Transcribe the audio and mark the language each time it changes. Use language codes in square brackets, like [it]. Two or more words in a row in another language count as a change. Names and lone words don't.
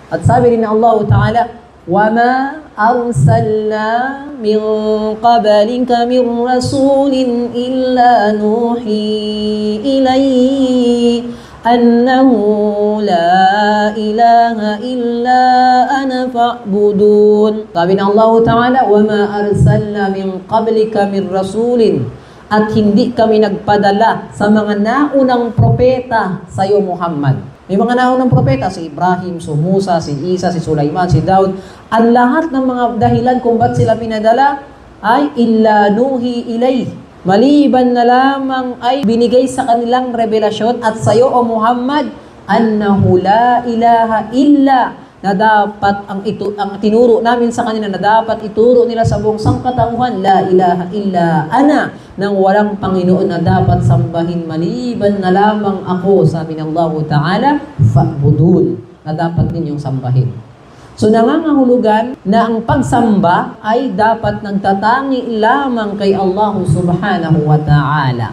[tl] At sabi rin ng Allah Ta'ala, [ar] وَمَا أَرْسَلْنَا مِنْ قَبَلِكَ مِنْ رَسُولٍ إِلَّا نُوحِي إِلَيْهِ أَنَّهُ لَا إِلَهَ إِلَّا أَنَا فَاعْبُدُونِ. [tl] Sabi ng Allah Ta'ala, [ar] وَمَا أَرْسَلْنَا مِنْ قَبْلِكَ مِنْ رَسُولٍ, [tl] at hindi kami nagpadala sa mga naunang propeta sa iyo, Muhammad. May mga naunang propeta, si Ibrahim, si Musa, si Isa, si Sulaiman, si Daud. Ang lahat ng mga dahilan kung ba't sila pinadala ay [ar] إلا نوحي إليه. [tl] Maliban na lamang ay binigay sa kanilang revelasyon at sa iyo, O Muhammad, [ar] أنه لا إله إلا, [tl] na dapat ang tinuro namin sa kanila na dapat ituro nila sa buong sangkatauhan, [ar] لا إله إلا أنا, [tl] nang walang Panginoon na dapat sambahin maliban na lamang ako, sabi ng Allah Ta'ala, fa'budun, na dapat ninyong sambahin. So nangangahulugan na ang pagsamba ay dapat nagtatangi lamang kay Allah [ar] سبحانه وتعالى.